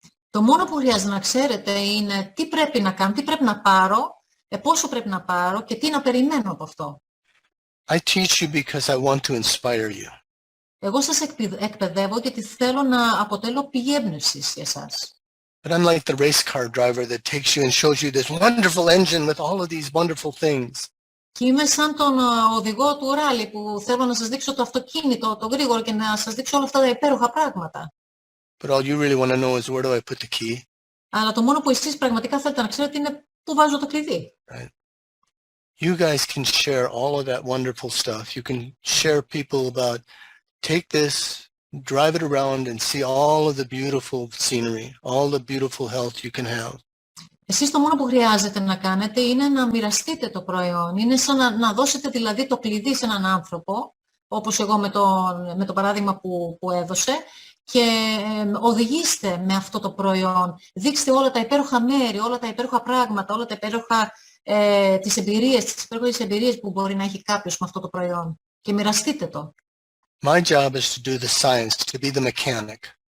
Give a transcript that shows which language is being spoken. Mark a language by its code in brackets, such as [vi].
[el] Το μόνο που χρειάζεται να ξέρετε είναι τι πρέπει να κάνω, τι πρέπει να πάρω, πόσο πρέπει να πάρω και τι να περιμένω από αυτό. [en] I teach you because I want to inspire you. [el] Εγώ σας εκπαιδεύω γιατί θέλω να αποτελώ πηγή έμπνευσης για εσάς. [en] But I'm like the race car driver that takes you and shows you this wonderful engine with all of these wonderful things. [el] Και είμαι σαν τον οδηγό του ράλι που θέλω να σας δείξω το αυτοκίνητο, το γρήγορο και να σας δείξω όλα αυτά τα υπέροχα πράγματα. [en] But all you really want to know is where do I put the key? [el] Αλλά το μόνο που εσείς πραγματικά θέλετε να ξέρετε είναι πού βάζω το κλειδί. [en] Right. You guys can share all of that wonderful stuff. You can share people about take this, drive it around and see all of the beautiful scenery, all the beautiful health you can have. [el] Εσείς το μόνο που χρειάζεται να κάνετε είναι να μοιραστείτε το προϊόν. Είναι σαν να δώσετε δηλαδή το κλειδί σε έναν άνθρωπο, όπως εγώ με το παράδειγμα που έδωσε, και οδηγήστε με αυτό το προϊόν. Δείξτε όλα τα υπέροχα μέρη, όλα τα υπέροχα πράγματα, όλα τα υπέροχα τις υπέροχες εμπειρίες που μπορεί να έχει κάποιος με αυτό το προϊόν. Και μοιραστείτε το. [en] My job is to do the science, to be the mechanic.